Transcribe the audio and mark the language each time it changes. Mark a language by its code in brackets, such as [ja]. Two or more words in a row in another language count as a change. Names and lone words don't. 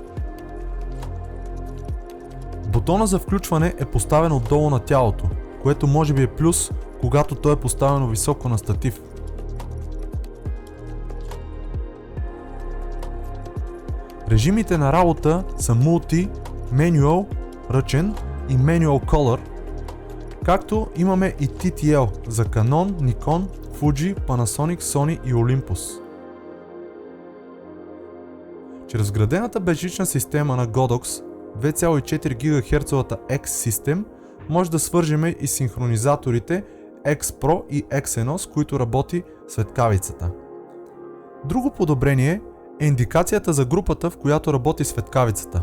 [bg] Бутона за включване е поставен отдолу на тялото, което може би е плюс, когато то е поставено високо на статив. Режимите на работа са Multi, Manual, ръчен и Manual Color, както имаме и TTL за Canon, Nikon, Fuji, Panasonic, Sony и Olympus. Чрез вградената безжична система на Godox 2,4 GHz X-System може да свържеме и синхронизаторите X-Pro и X1, с които работи светкавицата. Друго подобрение е индикацията за групата, в която работи светкавицата.